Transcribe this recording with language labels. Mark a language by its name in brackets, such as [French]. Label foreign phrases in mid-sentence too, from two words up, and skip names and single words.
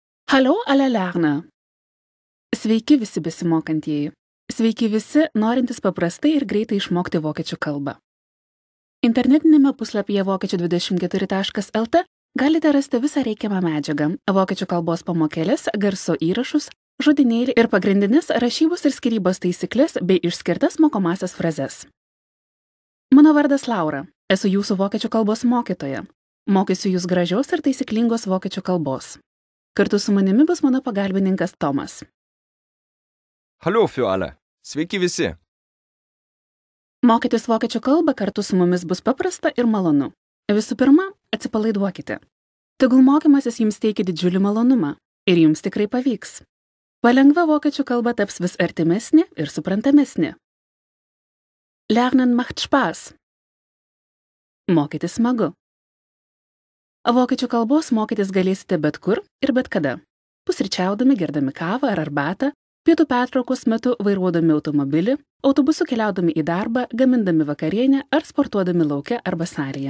[German] Hallo alle lerner. [Lithuanian] Sveiki visi besimokantieji. Sveiki visi, norintys paprastai ir greitai išmokti vokiečių kalbą. Internetinėme puslapyje vokiečių24.lt galite rasti visą reikiamą medžiagą, vokiečių kalbos pamokėlės, garso įrašus, žodynėlį ir pagrindines rašybos ir skyrybos taisyklės bei išskirtas mokomasias frazes. Mano vardas Laura, esu jūsų vokiečių kalbos mokytoja. Mokysiu jūs gražios ir taisyklingos vokiečių kalbos. Kartu su manimi bus mano pagalbininkas Tomas. [German] Hallo für alle. [Lithuanian] Sveiki visi. Mokytis vokiečių kalbą kartu su mumis bus paprasta ir malonu. Visų pirma, atsipalaiduokite. Tegul mokymasis jums teikia didžiulį malonumą ir jums tikrai pavyks. Palengva vokiečių kalba taps vis artimesnė ir suprantamesnė. [German] Lernen macht Spaß. [Lithuanian] Mokytis smagu. Vokiečių kalbos mokytis galėsite bet kur ir bet kada. Pusryčiaudami, gerdami kavą ar arbatą, pietų pertraukos metu vairuodami automobilį, autobusu keliaudami į darbą, gamindami vakarienę ar sportuodami lauke arba salėje.